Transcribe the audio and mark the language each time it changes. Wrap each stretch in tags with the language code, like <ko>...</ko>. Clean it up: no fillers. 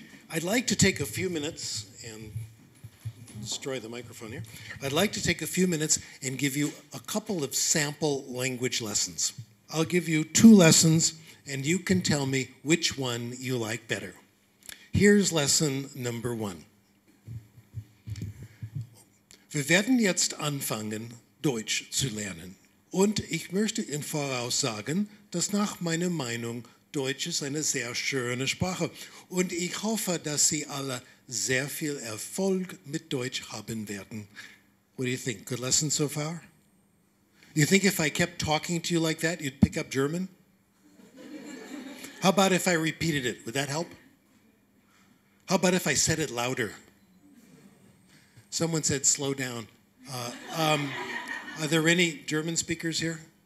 <en>I'd like to take a few minutes and destroy the microphone here. I'd like to take a few minutes and give you a couple of sample language lessons. I'll give you 2 lessons, and you can tell me which one you like better. Here's lesson number 1.</en> <de>Wir werden jetzt anfangen, Deutsch zu lernen. Und ich möchte im Voraus sagen, dass nach meiner Meinung Deutsch ist eine sehr schöne Sprache. Und ich hoffe, dass Sie alle sehr viel Erfolg mit Deutsch haben werden.</de> <en>What do you think? Good lesson so far? You think if I kept talking to you like that, you'd pick up German? How about if I repeated it? Would that help? How about if I said it louder? Someone said slow down. Are there any German speakers here?</en>